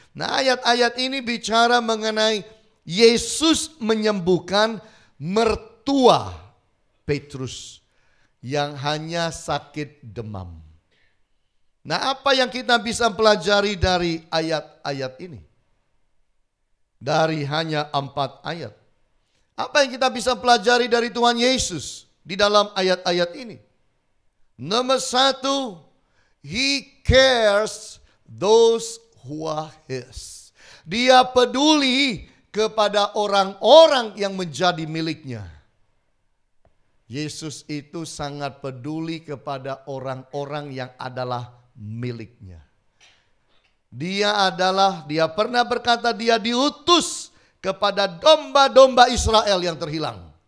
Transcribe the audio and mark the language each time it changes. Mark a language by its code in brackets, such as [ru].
[id] Nah, ayat-ayat ini bicara mengenai Yesus menyembuhkan mertua Petrus yang hanya sakit demam. Nah, apa yang kita bisa pelajari dari ayat-ayat ini? Dari hanya 4 ayat. Apa yang kita bisa pelajari dari Tuhan Yesus di dalam ayat-ayat ini? Nomor 1, [en] He cares those who are His. [id] Dia peduli kepada orang-orang yang menjadi miliknya. Yesus itu sangat peduli kepada orang-orang yang adalah miliknya. Dia pernah berkata dia diutus kepada domba-domba Israel yang terhilang.